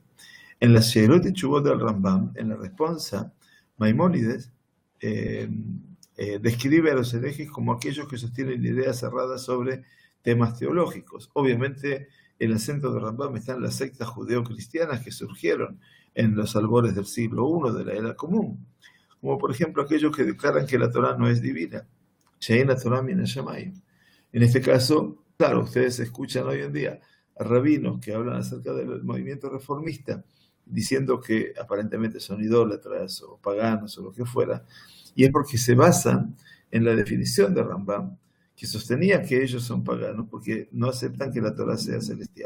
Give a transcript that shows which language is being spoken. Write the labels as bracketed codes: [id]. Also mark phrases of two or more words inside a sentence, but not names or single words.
[es] En la Sheirot y Teshuvot del Rambam, en la responsa, Maimónides describe a los herejes como aquellos que sostienen ideas cerradas sobre temas teológicos. Obviamente, el acento de Rambam está en las sectas judeo-cristianas que surgieron en los albores del siglo I de la era común, como por ejemplo aquellos que declaran que la Torá no es divina. [he] שאין תורה מן השמים. [es] En este caso, claro, ustedes escuchan hoy en día a rabinos que hablan acerca del movimiento reformista, diciendo que aparentemente son idólatras o paganos o lo que fuera, y es porque se basan en la definición de Rambam, que sostenía que ellos son paganos porque no aceptan que la Torá sea celestial.